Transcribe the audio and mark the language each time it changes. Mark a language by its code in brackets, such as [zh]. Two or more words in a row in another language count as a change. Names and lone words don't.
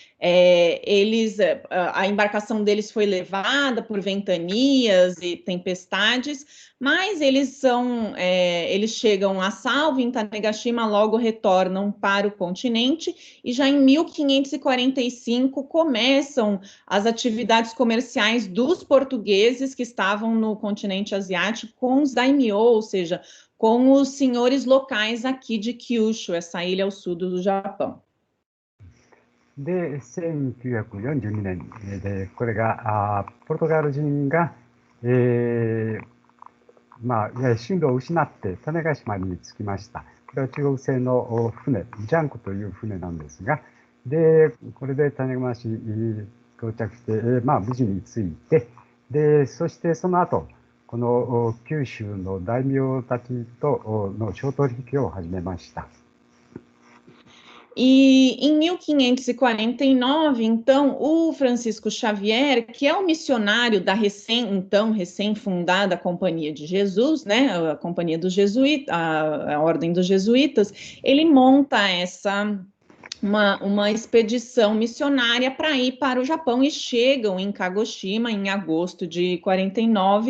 [pt] A embarcação deles foi levada por ventanias e tempestades, mas eles chegam a salvo em Tanegashima, logo retornam para o continente, e já em 1545 começam as atividades comerciais dos portugueses que estavam no continente asiático com os daimyo, ou seja, com os senhores locais aqui de Kyushu, essa ilha ao sul do Japão. [ja] で、1942年で、これがポルトガル人が、進路を失って種子島に着きました。これは中国製の船、ジャンクという船なんですが、で、これで種子島に到着して、無事に着いて、で、そしてその後、この九州の大名たちとの商取引を始めました。 [pt] E em 1549, então, o Francisco Xavier, que é o missionário da recém-fundada Companhia de Jesus, né, a Companhia dos Jesuítas, a Ordem dos Jesuítas, ele monta uma expedição missionária para ir para o Japão e chegam em Kagoshima em agosto de 49.